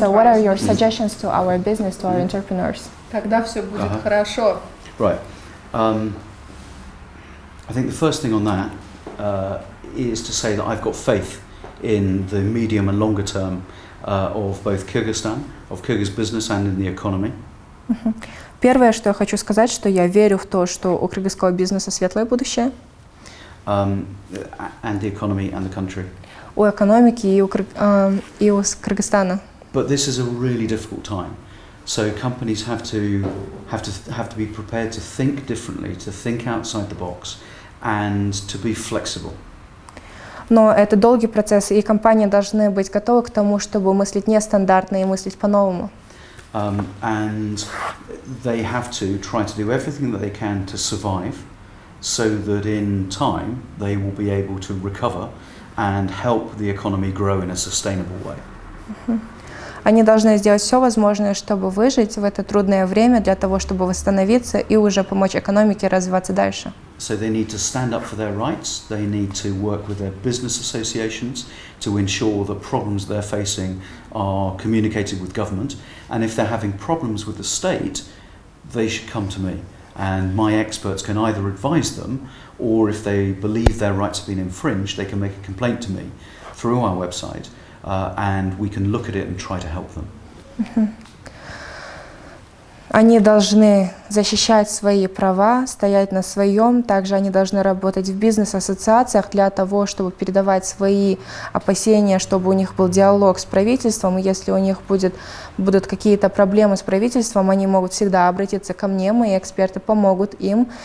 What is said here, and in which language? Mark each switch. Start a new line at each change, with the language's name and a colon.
English: So what are your suggestions to our business, to our entrepreneurs?
Russian: Когда все будет хорошо.
English: Right. I think the first thing on that is to say that I've got faith in the medium and longer term of both Kyrgyzstan, of Kyrgyz business and in the economy.
Russian: Первое, что я хочу сказать, что я верю в то, что у кыргызского бизнеса светлое будущее.
English: And the economy and the country.
Russian: У экономики и у Кыргызстана.
English: But this is a really difficult time. So companies have to be prepared to think differently, to think outside the box, and to be flexible.
Russian: Но это долгий процесс, и компании должны быть готовы к тому, чтобы мыслить нестандартно и мыслить по-новому.
English: And they have to try to do everything that they can to survive, so that in time they will be able to recover and help the economy grow in a sustainable way.
Russian: Они должны сделать все возможное, чтобы выжить в это трудное время, для того, чтобы восстановиться и уже помочь экономике развиваться дальше.
English: So they need to stand up for their rights, they need to work with their business associations to ensure that problems they're facing are communicated with government, and if they're having problems with the state, they should come to me. And my experts can either advise them, or if they believe their rights have been infringed, they can make a complaint to me through our website, and we can look at it and try to help them.
Russian: Они должны защищать свои права, стоять на своем. Также они должны работать в бизнес-ассоциациях для того, чтобы передавать свои опасения, чтобы у них был диалог с правительством. И если у них будут какие-то проблемы с правительством, они могут всегда обратиться ко мне, мои эксперты помогут им.